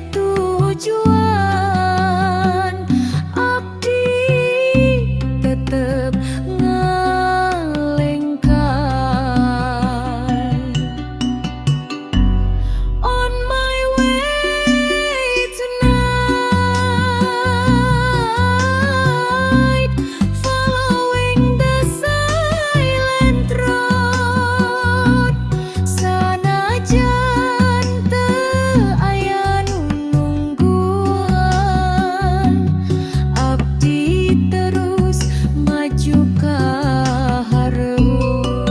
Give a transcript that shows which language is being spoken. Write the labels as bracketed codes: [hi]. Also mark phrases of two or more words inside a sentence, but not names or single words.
[su] tujuan abdi tetep ngalengkan. [en] On my way tonight, following the silent road. [su] Sanajan teu aya nu nungguan, abdi terus maju ka hareup.